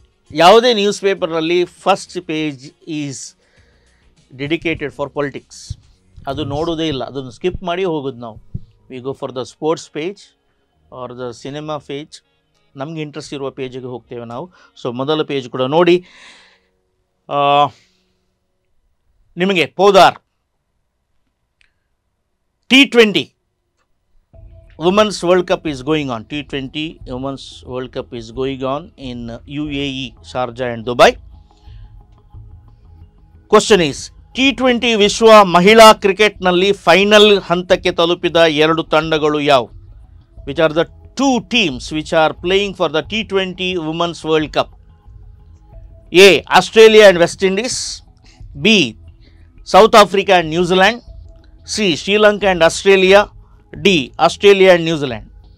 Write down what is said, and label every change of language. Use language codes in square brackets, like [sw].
[kn] ಯಾವುದೇ ನ್ಯೂಸ್ ಪೇಪರ್ನಲ್ಲಿ [en] First page is dedicated for politics. [kn] ಅದು ನೋಡೋದೇ ಇಲ್ಲ, ಅದನ್ನು ಸ್ಕಿಪ್ ಮಾಡಿ ಹೋಗೋದು ನಾವು. [en] We go for the sports page or the cinema page. [kn] ನಮಗೆ ಇಂಟ್ರೆಸ್ಟ್ ಇರುವ ಪೇಜಿಗೆ ಹೋಗ್ತೇವೆ ನಾವು. ಸೊ ಮೊದಲ ಪೇಜ್ ಕೂಡ ನೋಡಿ. ನಿಮಗೆ [en] ಪೋದಾರ್ T20 Women's World Cup is going on. T20 Women's World Cup is going on in UAE, Sharjah and Dubai. Question is, [kn] T20 ವಿಶ್ವ ಮಹಿಳಾ ಕ್ರಿಕೆಟ್ನಲ್ಲಿ ಫೈನಲ್ ಹಂತಕ್ಕೆ ತಲುಪಿದ 2 ತಂಡಗಳು ಯಾವುವು? [en] Which are the 2 teams which are playing for the T20 Women's World Cup? A. Australia and West Indies. B. South Africa and New Zealand. C. Sri Lanka and Australia. D. Australia and New Zealand.